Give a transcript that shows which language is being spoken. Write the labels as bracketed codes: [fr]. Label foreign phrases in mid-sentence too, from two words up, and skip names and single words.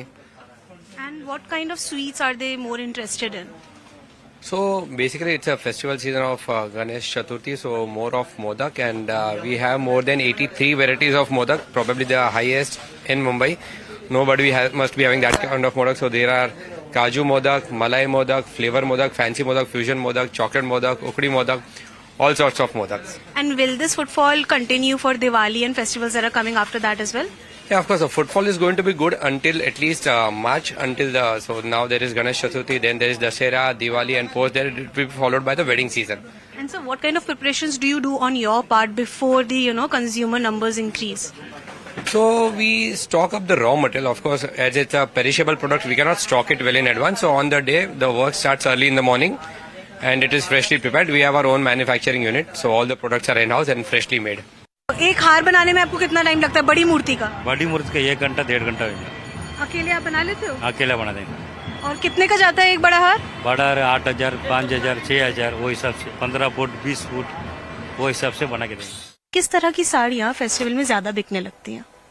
[en] And what kind of sweets are they more interested in? So basically it's a festival season of Ganesh Chaturthi, so more of modak, and we have more than 83 varieties of modak, probably the highest in Mumbai. Nobody must be having that kind of modak. So there are Kaju modak, Malai modak, flavor modak, fancy modak, fusion modak, chocolate modak, ukdi modak, all sorts of modaks. And will this footfall continue for Diwali and festivals that are coming after that as well? Yeah, of course, the footfall is going to be good until at least March, so now there is Ganesh Chaturthi, then there is Dussehra, Diwali, and post there it will be followed by the wedding season. And so what kind of preparations do you do on your part before the consumer numbers increase? So we stock up the raw material. Of course, as it's a perishable product, we cannot stock it well in advance. So on the day, the work starts early in the morning and it is freshly prepared. We have our own manufacturing unit, so all the products are in-house and freshly made. [hi] एक हार बनाने में आपको कितना टाइम लगता है बड़ी मूर्ति का? बड़ी मूर्ति का 1 घंटा 1.5 घंटा अकेले आप बना लेते हो? अकेला बना देंगे। और कितने का जाता है एक बड़ा हार? बड़ा 8000, 5000, 6000 वो हिसाब से 15 फुट 20 फुट वो हिसाब से बना के देंगे। किस तरह की साड़ियाँ फेस्टिवल में ज्यादा बिकने लगती हैं?